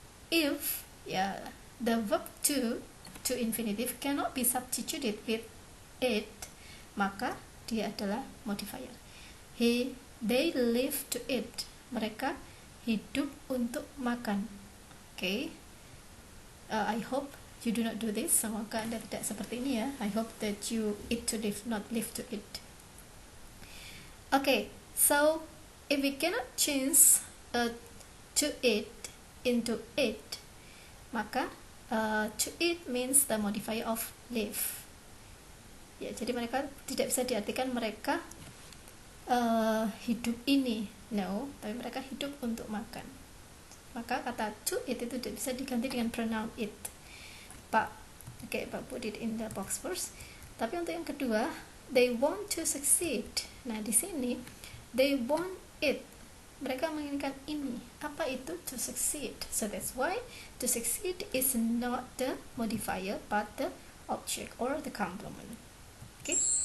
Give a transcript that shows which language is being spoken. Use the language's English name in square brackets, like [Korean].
[English] If ya the verb to infinitive cannot be substituted with it, [Indonesian] maka dia adalah modifier. [English] They live to eat. [Indonesian] Mereka hidup untuk makan. Okay. [English] I hope you do not do this. [Indonesian] Semoga Anda tidak seperti ini ya. [English] I hope that you eat to live, not live to eat. Okay. So if we cannot change to eat into it, maka to eat means the modifier of live. [Indonesian] Ya, jadi mereka tidak bisa diartikan mereka hidup ini, no, tapi mereka hidup untuk makan. Maka kata to eat itu tidak bisa diganti dengan pronoun it. [English] Pak put it in the box first. [Indonesian] Tapi untuk yang kedua, [English] they want to succeed. [Indonesian] Nah, di sini [English] they want it. [Indonesian] Mereka menginginkan ini. Apa itu to succeed? [English] So that's why to succeed is not the modifier but the object or the complement. Okay.